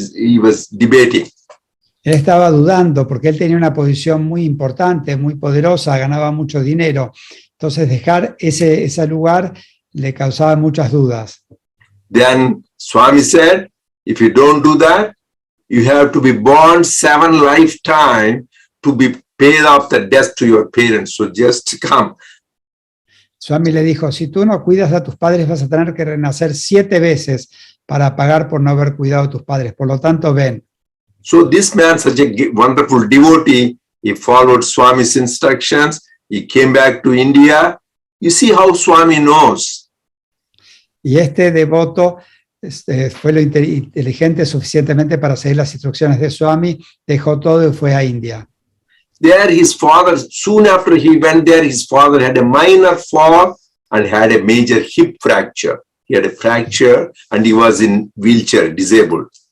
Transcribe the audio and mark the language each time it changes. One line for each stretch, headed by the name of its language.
English: He was debating.
Spanish: Él estaba dudando porque él tenía una posición muy importante, muy poderosa, ganaba mucho dinero. Entonces dejar ese lugar le causaba muchas dudas.
English: Then Swami said, if you don't do that, you have to be born 7 lifetimes to be paid off the debt to your parents. So just come.
Spanish: Swami le dijo, si tú no cuidas a tus padres vas a tener que renacer 7 veces para pagar por no haber cuidado a tus padres. Por lo tanto, ven.
English: So this man, such a wonderful devotee, he followed Swami's instructions. He came back to India. You see how Swami knows.
Spanish: Y este devoto fue lo inteligente suficientemente para seguir las instrucciones de Swami, dejó todo y fue a India.
English: There his father, soon after he went there, his father had a minor fall and had a major hip fracture. He had a fracture and he was in wheelchair, disabled.